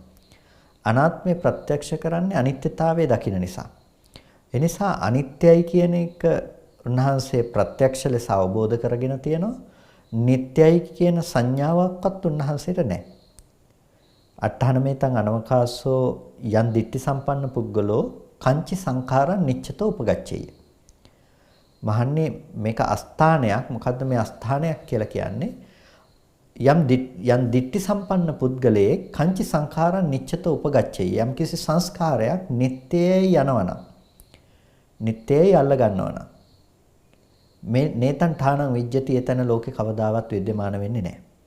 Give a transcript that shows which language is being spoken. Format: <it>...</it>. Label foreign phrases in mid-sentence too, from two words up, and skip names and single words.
<si>අනාත්මය ප්‍රත්‍යක්ෂ කරන්නේ අනිත්‍යතාවය දකින නිසා. ඒ නිසා අනිත්‍යයි කියන එක උන්වහන්සේ ප්‍රත්‍යක්ෂ ලෙස අවබෝධ කරගෙන තියෙනවා. නිට්ටයයි කියන සංඥාවක්වත් උන්වහන්සේට නැහැ.</si> <pi>අට්ඨානමේතං අනවකාසෝ යන් දිට්ඨි සම්පන්න පුද්ගලෝ කංචි සංඛාරං නිච්චතෝ උපගච්ඡේය.</pi> <si>මහන්නේ මේක අස්ථානයක්. මොකද්ද මේ අස්ථානයක් කියලා කියන්නේ?</si> <pi>යම් දිට්ඨි සම්පන්න පුද්ගලයේ කංචි සංඛාරං නිච්චතෝ උපගච්ඡේය.</pi> <si>යම් කිසි සංස්කාරයක් නිට්ටයයි යනවනම් නිට්ටයයි අල්ල ගන්නවනම් මේ</si> <pi>නේතං ඨානං විජ්ජති</pi> <si>එතන ලෝකේ කවදාවත් विद्यमान වෙන්නේ නැහැ.</si>